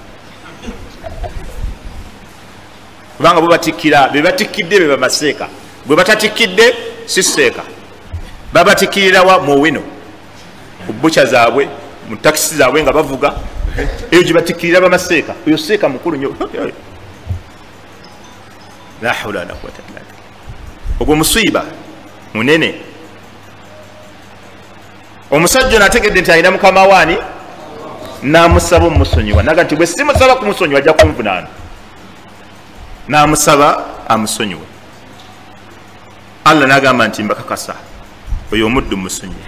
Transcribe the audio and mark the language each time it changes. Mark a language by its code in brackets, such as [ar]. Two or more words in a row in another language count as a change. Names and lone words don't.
[lg] Kubanga bo batikkira, be batikkidde be bamaseeka. Gwe batatikkidde si seeka. Babatikkirirawa mu wino, ku bbuca zaabwe, mu takisi zaabwe nga bavuga, eyo gye batikkirira bamaseeka. Oyo seeka mukulu nnyo. [ar] لا حول ولا قوة إلا بالله. [lg] Ogwo musiiba munene. Omusajja n'ategedde nti alina mukama waani, n'amusaba omusonyiwa. Naga nti bwe simusaba kumusonyiwa ajja kunvunaana. N'amusaba amusonyiwe. Allah n'agamba nti mbakakasa oyo omuddu musonyiwe.